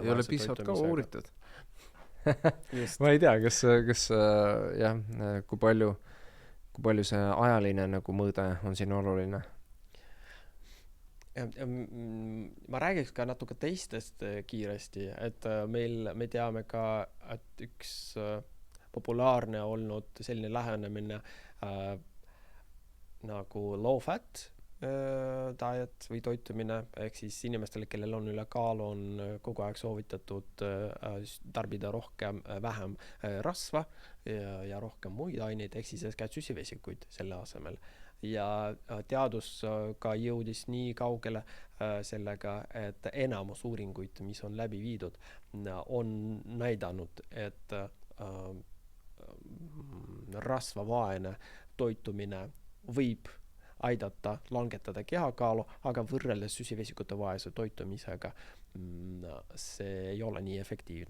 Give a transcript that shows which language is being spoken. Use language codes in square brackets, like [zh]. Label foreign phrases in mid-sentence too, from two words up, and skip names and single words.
[et] ei ole piisavalt ka uuritud. Ma ei tea, kas jah, kui palju see ajaline nagu mõõde on siin oluline. Ma räägiks ka natuke teistest kiiresti, et me teame ka, et üks populaarne olnud selline lähenemine nagu [en] low fat diet [et] või toitumine, ehk siis inimestele, kellel on ülekaal, on kogu aeg soovitatud tarbida vähem rasva ja rohkem muid aineid, ehk siis eeskätt süsivesikuid selle asemel. Ja teadus ka jõudis nii kaugele sellega, et enamus uuringuid, mis on läbi viidud, on näidanud, et rasvavaene toitumine võib aidata langetada kehakaalu, aga võrreldes süsivesikute vaese toitumisega see ei ole nii efektiivne.